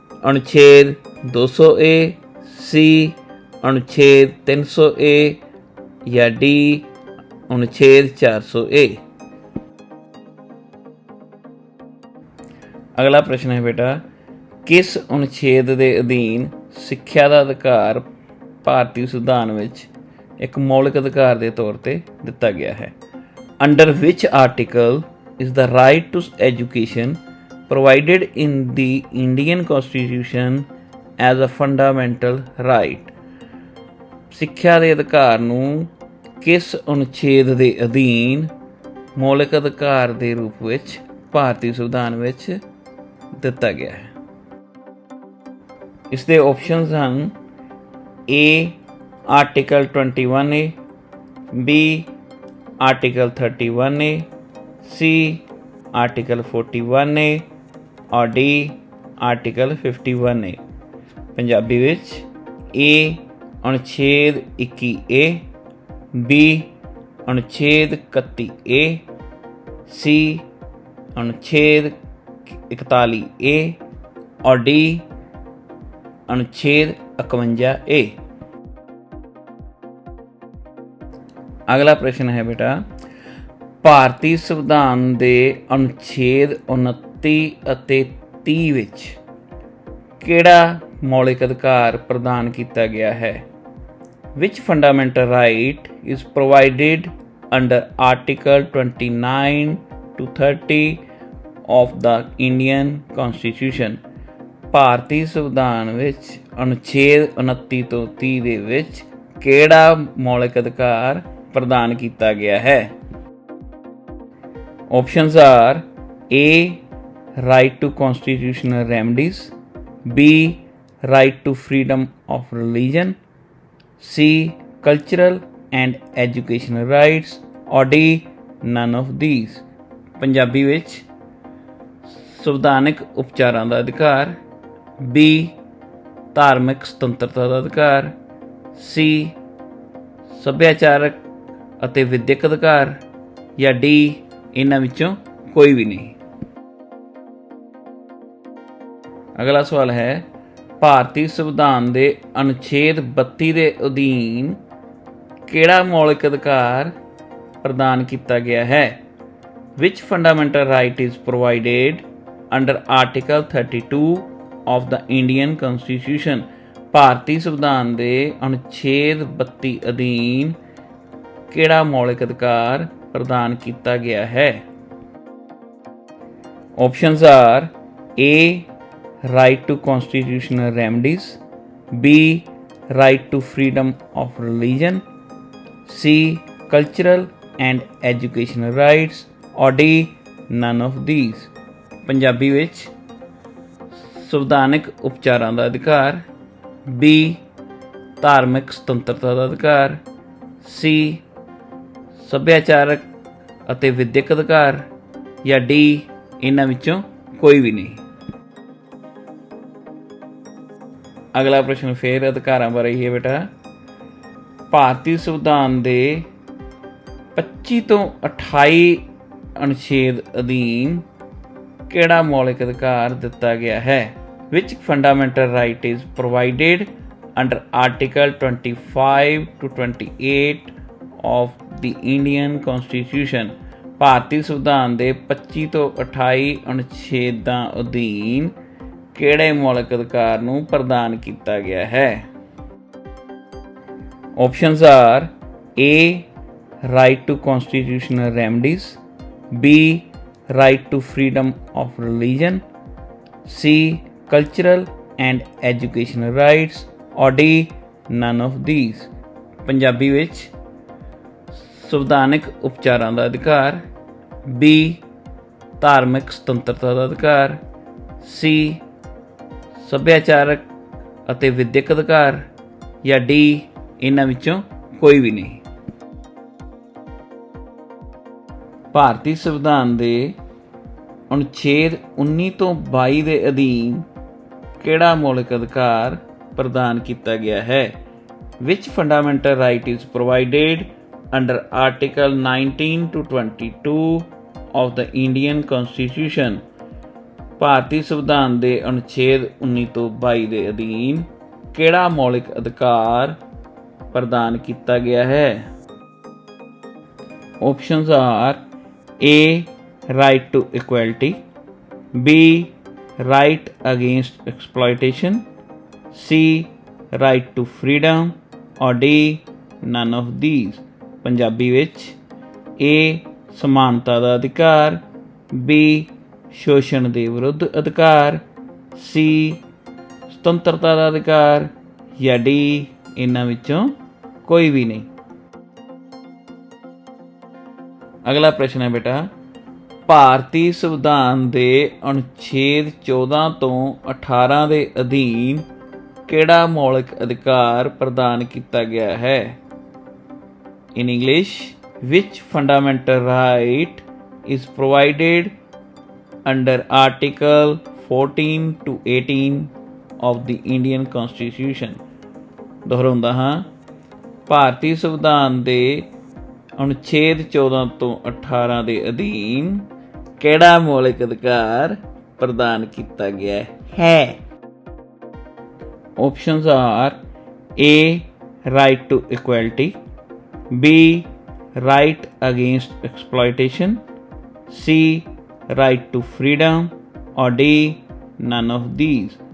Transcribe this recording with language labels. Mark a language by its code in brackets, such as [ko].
[pa] ਅਨੁਛੇਦ 200A, C. ਅਨੁਛੇਦ 300A ਜਾਂ D. ਅਨੁਛੇਦ 400A। ਅਗਲਾ ਪ੍ਰਸ਼ਨ ਹੈ ਬੇਟਾ, ਕਿਸ ਅਨੁਛੇਦ ਦੇ ਅਧੀਨ ਸਿੱਖਿਆ ਦਾ ਅਧਿਕਾਰ ਭਾਰਤੀ ਸੰਵਿਧਾਨ ਵਿੱਚ ਇੱਕ ਮੌਲਿਕ ਅਧਿਕਾਰ ਦੇ ਤੌਰ ਤੇ ਦਿੱਤਾ ਗਿਆ ਹੈ। [en] Under ਵਿਚ article is the right to education provided in the Indian Constitution as a fundamental right। [pa] ਸਿੱਖਿਆ ਦੇ ਅਧਿਕਾਰ ਨੂੰ ਕਿਸ ਅਨੁਛੇਦ ਦੇ ਅਧੀਨ ਮੌਲਿਕ ਅਧਿਕਾਰ ਦੇ ਰੂਪ ਵਿੱਚ ਭਾਰਤੀ ਸੰਵਿਧਾਨ ਵਿੱਚ ਦਿੱਤਾ ਗਿਆ ਹੈ? ਇਸ ਦੇ ਆਪਸ਼ਨਸ ਹਨ A article 21A, B article 31A, C article 41A ਔਰ D ਆਰਟੀਕਲ 51A। ਪੰਜਾਬੀ ਵਿੱਚ A ਅਨੁਛੇਦ 21A, B ਅਨੁਛੇਦ 31A, C ਅਨੁਛੇਦ 41A ਔਰ D ਅਨੁਛੇਦ 51A। ਅਗਲਾ ਪ੍ਰਸ਼ਨ ਹੈ ਬੇਟਾ, ਭਾਰਤੀ ਸੰਵਿਧਾਨ ਦੇ ਅਨੁਛੇਦ 29 ਅਤੇ 30 ਵਿੱਚ ਕਿਹੜਾ ਮੌਲਿਕ ਅਧਿਕਾਰ ਪ੍ਰਦਾਨ ਕੀਤਾ ਗਿਆ ਹੈ? [en] Which fundamental right is provided under Article 29 to 30 of the Indian Constitution? [pa] ਭਾਰਤੀ ਸੰਵਿਧਾਨ ਵਿੱਚ ਅਨੁਛੇਦ 29 ਤੋਂ 30 ਦੇ ਵਿੱਚ ਕਿਹੜਾ ਮੌਲਿਕ ਅਧਿਕਾਰ ਪ੍ਰਦਾਨ ਕੀਤਾ ਗਿਆ ਹੈ? [en] Options are A right to constitutional remedies, B right to freedom of religion, C cultural and educational rights or D none of these। [pa] Punjabi ਵਿੱਚ ਸੰਵਿਧਾਨਕ ਉਪਚਾਰਾਂ ਦਾ ਅਧਿਕਾਰ, B ਧਾਰਮਿਕ ਸੁਤੰਤਰਤਾ ਦਾ ਅਧਿਕਾਰ, C ਸੱਭਿਆਚਾਰਕ ਅਤੇ ਵਿਦਿਅਕ ਅਧਿਕਾਰ ਜਾਂ D ਇਹਨਾਂ ਵਿੱਚੋਂ ਕੋਈ ਵੀ ਨਹੀਂ। ਅਗਲਾ ਸਵਾਲ ਹੈ, ਭਾਰਤੀ ਸੰਵਿਧਾਨ ਦੇ ਅਨੁਛੇਦ 32 ਦੇ ਅਧੀਨ ਕਿਹੜਾ ਮੌਲਿਕ ਅਧਿਕਾਰ ਪ੍ਰਦਾਨ ਕੀਤਾ ਗਿਆ ਹੈ? [en] Which fundamental right is provided under Article 32 of the Indian Constitution? [pa] ਭਾਰਤੀ ਸੰਵਿਧਾਨ ਦੇ ਅਨੁਛੇਦ 32 ਅਧੀਨ ਕਿਹੜਾ ਮੌਲਿਕ ਅਧਿਕਾਰ ਪ੍ਰਦਾਨ ਕੀਤਾ ਗਿਆ ਹੈ? [en] Options are A right to constitutional remedies, B right to freedom of religion, C cultural and educational rights or D none of these। [pa] Punjabi ਵਿੱਚ ਸੰਵਿਧਾਨਕ ਉਪਚਾਰਾਂ ਦਾ ਅਧਿਕਾਰ, B ਧਾਰਮਿਕ ਸੁਤੰਤਰਤਾ ਦਾ ਅਧਿਕਾਰ, C ਸੱਭਿਆਚਾਰਕ ਅਤੇ ਵਿਦਿਅਕ ਅਧਿਕਾਰ ਜਾਂ D ਇਹਨਾਂ ਵਿੱਚੋਂ ਕੋਈ ਵੀ ਨਹੀਂ। ਅਗਲਾ ਪ੍ਰਸ਼ਨ ਫੇਰ ਅਧਿਕਾਰਾਂ ਬਾਰੇ ਹੀ ਹੈ ਬੇਟਾ, ਭਾਰਤੀ ਸੰਵਿਧਾਨ ਦੇ 25 ਤੋਂ 28 ਅਨੁਛੇਦ ਅਧੀਨ ਕਿਹੜਾ ਮੌਲਿਕ ਅਧਿਕਾਰ ਦਿੱਤਾ ਗਿਆ ਹੈ? [en] Which fundamental right is provided under Article 25 to 28 of the Indian Constitution? [pa] ਭਾਰਤੀ ਸੰਵਿਧਾਨ ਦੇ 25 ਤੋਂ 28 ਅਨੁਛੇਦਾਂ ਅਧੀਨ ਕਿਹੜੇ ਮੌਲਿਕ ਅਧਿਕਾਰ ਨੂੰ ਪ੍ਰਦਾਨ ਕੀਤਾ ਗਿਆ ਹੈ? [en] Options are A right to constitutional remedies, B right to freedom of religion, C cultural and educational rights or D none of these। [pa] Punjabi ਵਿੱਚ ਸੰਵਿਧਾਨਕ ਉਪਚਾਰਾਂ ਦਾ ਅਧਿਕਾਰ, B ਧਾਰਮਿਕ ਸੁਤੰਤਰਤਾ ਦਾ ਅਧਿਕਾਰ, C ਸੱਭਿਆਚਾਰਕ ਅਤੇ ਵਿਦਿਅਕ ਅਧਿਕਾਰ ਜਾਂ D ਇਹਨਾਂ ਵਿੱਚੋਂ ਕੋਈ ਵੀ ਨਹੀਂ। ਭਾਰਤੀ ਸੰਵਿਧਾਨ ਦੇ ਅਨੁਛੇਦ 19 ਤੋਂ 22 ਦੇ ਅਧੀਨ ਕਿਹੜਾ ਮੌਲਿਕ ਅਧਿਕਾਰ ਪ੍ਰਦਾਨ ਕੀਤਾ ਗਿਆ ਹੈ? [en] Which fundamental right is provided under Article 19 to 22 of the Indian Constitution? [pa] ਭਾਰਤੀ ਸੰਵਿਧਾਨ ਦੇ ਅਨੁਛੇਦ 19 ਤੋਂ 22 ਦੇ ਅਧੀਨ ਕਿਹੜਾ ਮੌਲਿਕ ਅਧਿਕਾਰ ਪ੍ਰਦਾਨ ਕੀਤਾ ਗਿਆ ਹੈ? [en] Options are A right to equality, B right against exploitation, C right to freedom or D none of these. [pa] Punjabi ਵਿੱਚ A ਸਮਾਨਤਾ ਦਾ ਅਧਿਕਾਰ, B ਸ਼ੋਸ਼ਣ ਦੇ ਵਿਰੁੱਧ ਅਧਿਕਾਰ, C ਸੁਤੰਤਰਤਾ ਦਾ ਅਧਿਕਾਰ ਜਾਂ D ਇਹਨਾਂ ਵਿੱਚੋਂ ਕੋਈ ਵੀ ਨਹੀਂ। ਅਗਲਾ ਪ੍ਰਸ਼ਨ ਹੈ ਬੇਟਾ, ਭਾਰਤੀ ਸੰਵਿਧਾਨ ਦੇ ਅਨੁਛੇਦ 14 ਤੋਂ 18 ਦੇ ਅਧੀਨ ਕਿਹੜਾ ਮੌਲਿਕ ਅਧਿਕਾਰ ਪ੍ਰਦਾਨ ਕੀਤਾ ਗਿਆ ਹੈ? [en] In English, which fundamental right is provided under Article 14 to 18 of the Indian Constitution? [pa] ਦੁਹਰਾਉਂਦਾ ਹਾਂ, ਭਾਰਤੀ ਸੰਵਿਧਾਨ ਦੇ ਅਨੁਛੇਦ 14 ਤੋਂ 18 ਦੇ ਅਧੀਨ ਕਿਹੜਾ ਮੌਲਿਕ ਅਧਿਕਾਰ ਪ੍ਰਦਾਨ ਕੀਤਾ ਗਿਆ ਹੈ? [en] Options are A right to equality, B right against exploitation, C right to freedom or D none of these।